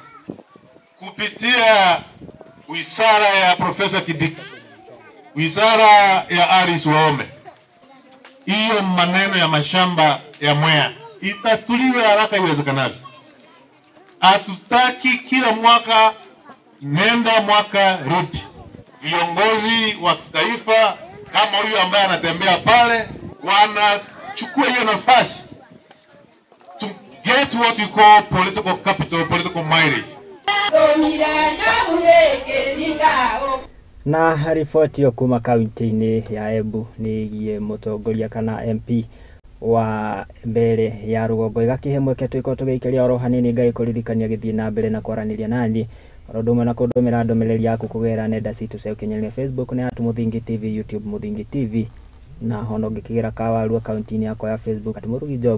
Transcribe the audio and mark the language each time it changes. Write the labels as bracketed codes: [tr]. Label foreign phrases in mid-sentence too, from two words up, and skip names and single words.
[sw] Kupitia wizara ya Profesa Kidiki, wizara ya Alice Wahome, hiyo maneno ya mashamba ya Mwea itatuliwe haraka iwezekanavyo. Hatutaki kila mwaka nenda mwaka rudi. Viongozi wa taifa kama huyu ambaye anatembea pale wanachukua hiyo nafasi [en] to get what you call political capital, political mileage. [ki] Na ripoti yo kuma kaunti-inĩ ya Embu nĩgie mũtongoria kana MP wa Mbeere ya rũgongo ĩgakĩhe mweke twĩko tũgĩikĩria oro hanini ngagĩkũririkania gĩthiĩ na mbere na kwaranĩria naniĩ oro ũndũ ũmwe na kũndũmĩra ndũmĩrĩri yaku kũgerera nenda citũ cia ũkinyanĩria Facebook nĩ @Muthingi TV, YouTube Muthingi TV, na hono ngĩkĩgera kawaru akaunti-inĩ yakwa ya Facebook @Murugi Job.